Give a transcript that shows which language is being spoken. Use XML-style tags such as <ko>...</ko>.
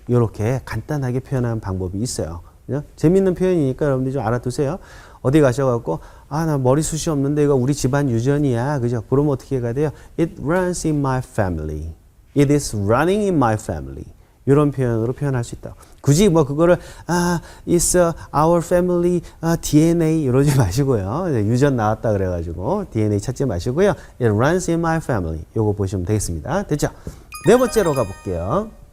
<ko>이렇게 간단하게 표현하는 방법이 있어요. 그죠? 재밌는 표현이니까 여러분들이 좀 알아두세요. 어디 가셔갖고, 아, 나 머리숱이 없는데 이거 우리 집안 유전이야. 그죠? 그러면 어떻게 해야 돼요?</ko> <en>It runs in my family. It is running in my family.</en> <ko>이런 표현으로 표현할 수 있다. 굳이 뭐 그거를</ko> <en>it's our family DNA</en> <ko>이러지 마시고요. 유전 나왔다 그래가지고 DNA 찾지 마시고요.</ko> <en>It runs in my family.</en> <ko>요거 보시면 되겠습니다. 됐죠? 네 번째로 가볼게요.</ko>